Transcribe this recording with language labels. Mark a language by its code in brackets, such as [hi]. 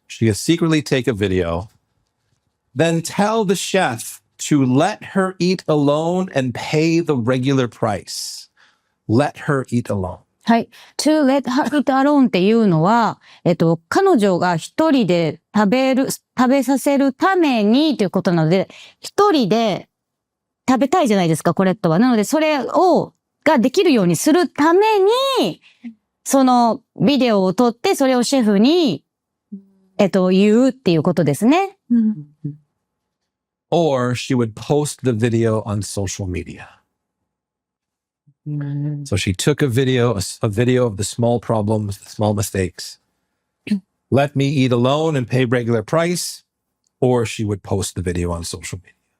[en] She could secretly take a video, then tell the chef to let her eat alone and pay the regular price. Let her eat alone. [ja] はい。 [en] to let her eat alone [ja] っていうのは、彼女が一人で食べさせるためにということなので、一人で食べたいじゃないですか、コレットは。なので、それができるようにするために、そのビデオを撮って、それをシェフに、言うっていうことですね。 [en] Or she would post the video on social media. So she took a video of the small problems, the small mistakes. Let me eat alone and pay regular price. Or she would post the video on social media.